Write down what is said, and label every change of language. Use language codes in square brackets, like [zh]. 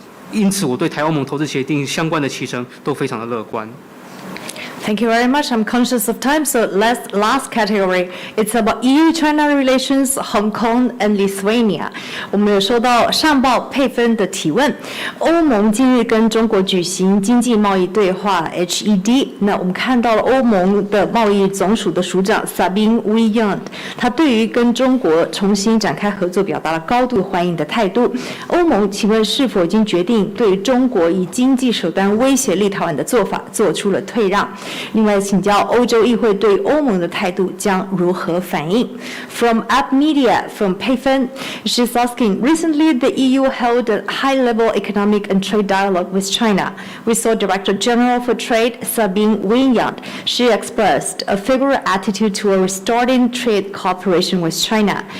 [zh] 因此我对台欧盟投资协定相关的期程都非常的乐观。 [en] Thank you very much. I'm conscious of time, so last category. It's about EU-China relations, Hong Kong and Lithuania. [zh] 我们有收到上报配分的提问。欧盟近日跟中国举行经济贸易对话 HED， 那我们看到了欧盟的贸易总署的署长 Sabine Weyand， 他对于跟中国重新展开合作表达了高度欢迎的态度。欧盟请问是否已经决定对中国以经济手段威胁立陶宛的做法做出了退让？另外，请教欧洲议会对欧盟的态度将如何反应 [en] ？From App Media, from Payfen, she's asking, recently the EU held a high-level economic and trade dialogue with China. We saw Director General for Trade, Sabine Weyand. She expressed a favorable attitude toward restoring trade cooperation with China.